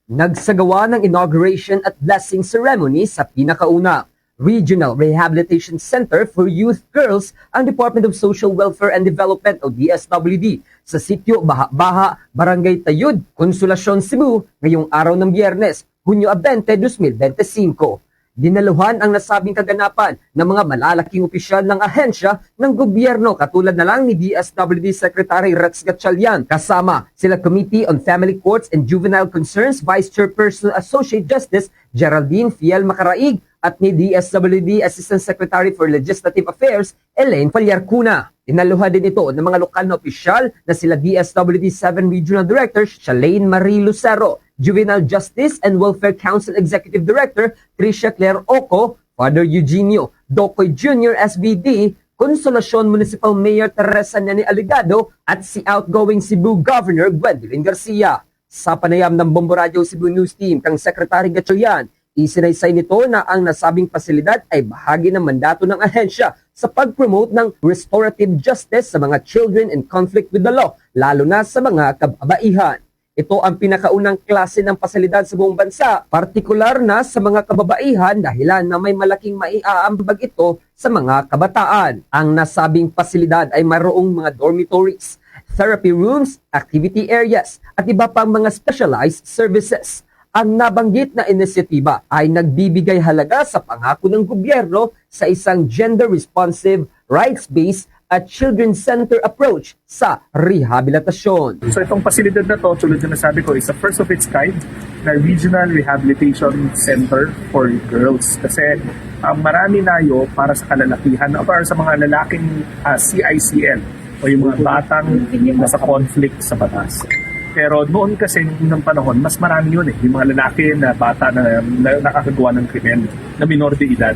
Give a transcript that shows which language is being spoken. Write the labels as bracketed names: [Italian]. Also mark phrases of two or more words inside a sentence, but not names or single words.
[Filipino] nagsagawa ng inauguration at [English] blessing ceremony [Filipino] sa pinakauna. Regional Rehabilitation Center for Youth Girls ang Department of Social Welfare and Development o DSWD sa sitio Baha-Baha, Barangay Tayud, Consolacion, Cebu ngayong araw ng Biyernes, Hunyo 20, 2025. Dinaluhan ang nasabing kaganapan ng mga malalaking opisyal ng ahensya ng gobyerno katulad na lang ni DSWD Secretary Rex Gatchalian kasama sila Committee on Family Courts and Juvenile Concerns Vice Chairperson Associate Justice Geraldine Fiel Macaraig at ni DSWD Assistant Secretary for Legislative Affairs Elaine Fallarcuna. Dinaluhan din ito ng mga lokal na opisyal na sila DSWD 7 Regional Director Shalane Marie Lucero, Juvenile Justice and Welfare Council Executive Director Tricia Claire Oco, Father Eugenio Docoy Jr. SVD, Consolacion Municipal Mayor Teresa Nani Aligado at si outgoing Cebu Governor Gwendolyn Garcia. Sa panayam ng Bombo Radio Cebu News Team kang Secretary Gatchalian, isinaysay nito na ang nasabing pasilidad ay bahagi ng mandato ng ahensya sa pag-promote ng [English] restorative justice [Filipino] sa mga [English] children in conflict with the law, [Filipino] lalo na sa mga kababaihan. Ito ang pinakaunang klase ng pasilidad sa buong bansa, partikular na sa mga kababaihan dahilan na may malaking maiaambag ito sa mga kabataan. Ang nasabing pasilidad ay mayroong mga dormitories, [English] therapy rooms, activity areas, [Filipino] at iba pang mga [English] specialized services. [Filipino] Ang nabanggit na inisyatiba ay nagbibigay halaga sa pangako ng gobyerno sa isang [English] gender-responsive, rights-based [Filipino] at [English] children-centered approach [Filipino] sa rehabilitasyon. So itong pasilidad na to, tulad na nasabi ko, [English] is a first of its kind [Filipino] na Regional Rehabilitation Center for Girls. Kasi marami nayo para sa kalalakihan o para sa mga lalaking CICL o yung mga batang nasa conflict sa batas. Pero noon kasi nung unang panahon, mas marami yun yung mga lalaki na bata na nakakagawa ng krimen na minor de edad.